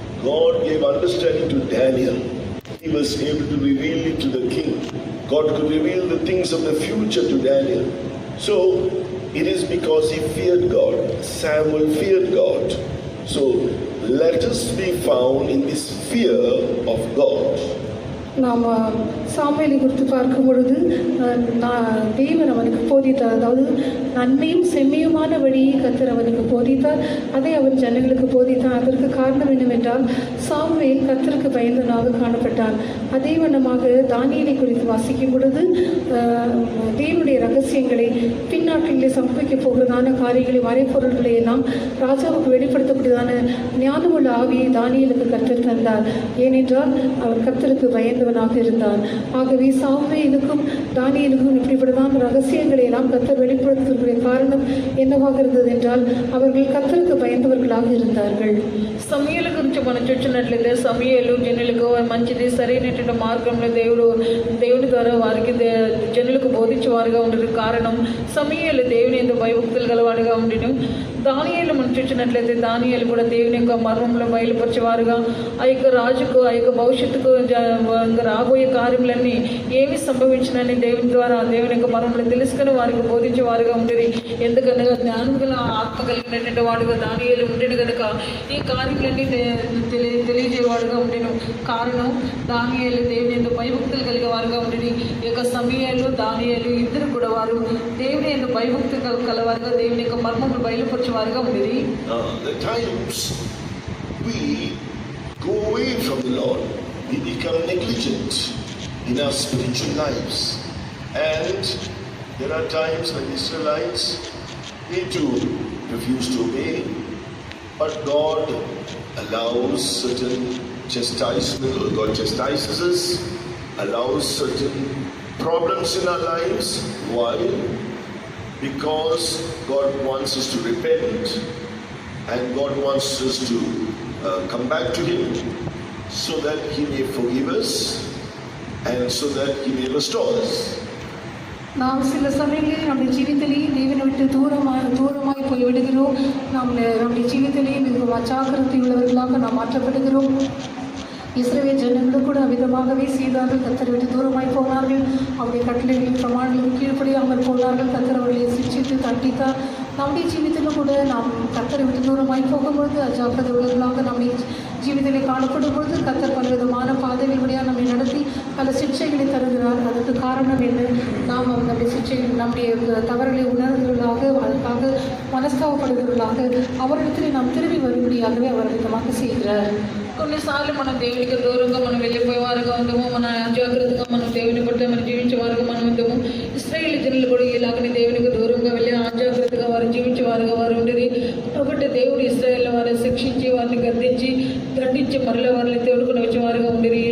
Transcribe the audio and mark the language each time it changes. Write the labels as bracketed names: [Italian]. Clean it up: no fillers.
[English] God gave understanding to Daniel. He was able to reveal it to the king. God could reveal the things of the future to Daniel. So it is because he feared God. Samuel feared God. So let us be found in this fear of God. [Tamil] நாம் சாமுவேலை குறித்து பார்க்கும் பொழுது தேவன் அவனுக்கு போதித்தார். அதாவது நன்மையும் செம்மையுமான வழியை கர்த்தர் அவனுக்கு போதித்தார். அதை அவன் ஜனங்களுக்கு போதித்தான். அதற்கு காரணம் என்னவென்றால் சாமுவேல் கர்த்தருக்கு பயந்தவனாக காணப்பட்டான். அதே வண்ணமாக தானியேலை குறித்து வாசிக்கும் பொழுது தேவனுடைய ரகசியங்களை பின்னாட்களிலே சம்பவிக்கப் போகிறதான காரியங்களை மறைப்பொருள்களை எல்லாம் ராஜாவுக்கு வெளிப்படுத்தக்கூடியதான ஞானமுள்ள ஆவியை தானியேலுக்கு கர்த்தர் தந்தார். ஏனென்றால் அவன் கர்த்தருக்கு பயந்தவனாக இருந்தான். ஆகவே சாமுவேலுக்கும் தானியேலுக்கும் இப்படிப்பட்டதான ரகசியங்களை எல்லாம் கர்த்தர் வெளிப்படுத்துவதற்குரிய காரணம் என்னவாக இருந்தது என்றால் அவர்கள் கர்த்தருக்கு பயந்தவர்களாக இருந்தார்கள். [Telugu] సమయల గురించి మనం చూసినట్లయితే సమయలు జనులకు మంచిది సరైనటువంటి మార్గంలో దేవుని ద్వారా వారికి జనులకు బోధించేవారుగా ఉండదు. కారణం సమయలు దేవుని ఎందు భయభక్తులు గలవాడుగా ఉండను. దానియేలు మనం చూసినట్లయితే దానియేలు కూడా దేవుని యొక్క మర్మంలో బయలుపరిచేవారుగా ఆ యొక్క రాజుకు ఆ యొక్క భవిష్యత్తుకు రాబోయే కార్యములన్నీ ఏమి సంభవించినని దేవుని ద్వారా దేవుని యొక్క మర్మంలో తెలుసుకుని వారికి బోధించేవారుగా ఉండేది. ఎందుకనగా జ్ఞానం గల ఆత్మ కలిగినటువంటి వాడుగా దానియేలు ఉండేది కనుక ఈ కార్యములన్నీ తెలియజేవాడుగా ఉండేను. కారణం దానియేలు దేవుని ఎందు భయభక్తులు కలిగే వారుగా ఉండేది. ఈ యొక్క సమయాలు దానియేలు ఇద్దరు కూడా వారు దేవుని ఎందు భయభక్తి కలవారుగా దేవుని యొక్క మర్మములు బయలుపరిచేవారుగా ఉండేది. [English] The times we go away from the Lord, we become negligent in our spiritual lives, and there are times when the Israelites need to refuse to obey, but God allows certain chastisement, or God chastises us, allows certain problems in our lives. Why? Because God wants us to repent, and God wants us to come back to Him, so that He may forgive us, and so that He may restore us. [Tamil] நாம் சில சமயங்களில் நம்முடைய ஜீவிதத்திலே தேவனை விட்டு தூரமாய் போய்விடுகிறோம். நம்முடைய ஜீவிதத்திலே மிகவும் அஜாக்கிரதை உள்ளவர்களாக நாம் மாற்றப்படுகிறோம். இஸ்ரவேல் ஜனங்களும் கூட அவ்விதமாகவே செய்தார்கள். கர்த்தரை விட்டு தூரமாய் போனார்கள். அவருடைய கட்டளைகளின் பிரமாணங்களுக்கு கீழ்ப்படியாமல் போனார்கள். கர்த்தர் அவர்களை சிக்ஷித்து தண்டித்தார். நம்முடைய ஜீவிதத்திலும் கூட நாம் கர்த்தரை விட்டு தூரமாய் போகும்போது அஜாக்கிரதை உள்ளவர்களாக நம்முடைய ஜீவிதத்திலே காணப்படும் பொழுது கர்த்தர் பலவிதமான பாதைகள் வழியாக நம்மை நடத்தி பல சிக்ஷைகளை தருகிறார். அதற்கு காரணம் என்ன? நாம் நம்முடைய சிக்ஷைகள் நம்முடைய தவறுகளை உணர்வுகளாக அதற்காக மனஸ்தாபப்படுகிறவர்களாக அவரிடத்தில் நாம் திரும்பி வரும்படியாகவே அவர் விதமாக செய்கிறார். [Telugu] కొన్నిసార్లు మనం దేవునికి దూరంగా మనం వెళ్ళిపోయేవారుగా ఉందాము. మన అజాగ్రత్తగా మనం దేవుని పట్ల మనం జీవించేవారుగా మనం ఉందాము. ఇశ్రాయేలు జనులు కూడా ఇలాగనే దేవునికి దూరంగా వెళ్ళి అజాగ్రత్తగా వారు జీవించేవారుగా వారు ఉండేది. కాబట్టి దేవుడు ఇశ్రాయేల్ వారిని శిక్షించి వారిని గద్దించి దండించి మరల వారిని తోడుకుని వచ్చేవారుగా ఉండేది.